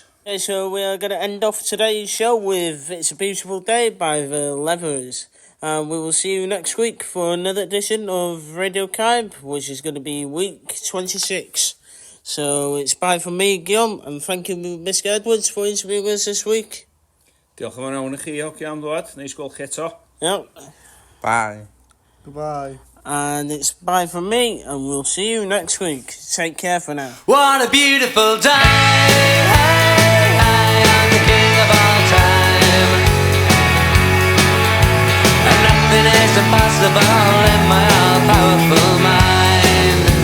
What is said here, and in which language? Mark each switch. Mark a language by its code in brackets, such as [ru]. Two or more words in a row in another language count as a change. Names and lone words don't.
[en] Okay, so we are going to end off today's show with It's a Beautiful Day by The Levellers. We will see you next week for another edition of Radio CAYB, which is going to be week 26. So it's bye from me, Guillaume, and thank you, Mr. Edwards, for interviewing us this week. [cy] Diolch yn fawr i chi, hoci am ddod. Neis gweld chi eto. [en] Yep. Bye. Goodbye. And it's bye from me, and we'll see you next week. Take care for now. What a beautiful day! Hey, hey, I'm the king of all time, and nothing is impossible in my all-powerful mind.